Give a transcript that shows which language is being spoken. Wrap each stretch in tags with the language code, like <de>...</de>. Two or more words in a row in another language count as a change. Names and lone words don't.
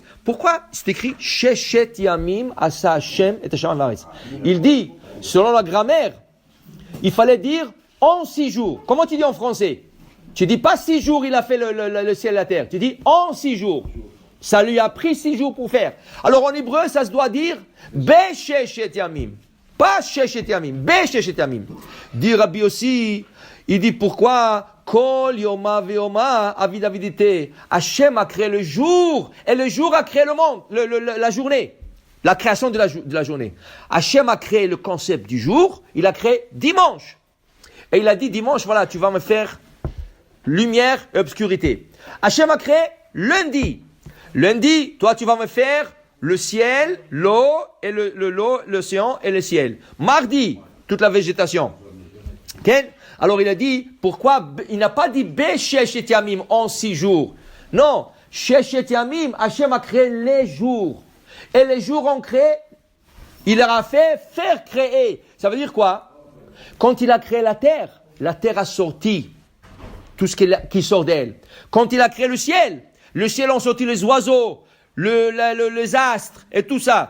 <fr>Pourquoi c'est écrit</fr> <he>ששת ימים עשה השם את השמים הארץ?</he> <fr>Il dit, selon la grammaire, il fallait dire en 6 jours. Comment tu dis en français? Tu dis pas 6 jours il a fait le ciel et la terre. Tu dis en 6 jours. Ça lui a pris 6 jours pour faire. Alors en hébreu, ça se doit dire</fr> <he>בששת ימים. Pas ששת ימים. בששת ימים.</he> <fr>Dit Rabbi aussi, il dit pourquoi</fr> <he>כל יומא ויומא עביד עבידתיה.</he> <fr>Hachem a créé le jour et le jour a créé le monde, la journée. La création de la journée. Hachem a créé le concept du jour, il a créé dimanche. Et il a dit dimanche, voilà, tu vas me faire lumière et obscurité. Hachem a créé lundi. Lundi, toi tu vas me faire le ciel, l'eau, et l'eau, l'océan et le ciel. Mardi, toute la végétation. Okay? Alors il a dit, pourquoi il n'a pas dit</fr> <he>בששת ימים</he> <fr>en 6 jours. Non,</fr> <he>ששת ימים,</he> <fr>Hachem a créé les jours. Et les jours ont créé, il leur a fait faire créer. Ça veut dire quoi? Quand il a créé la terre a sorti tout ce qui sort d'elle. Quand il a créé le ciel ont sorti les oiseaux, les astres et tout ça.</fr>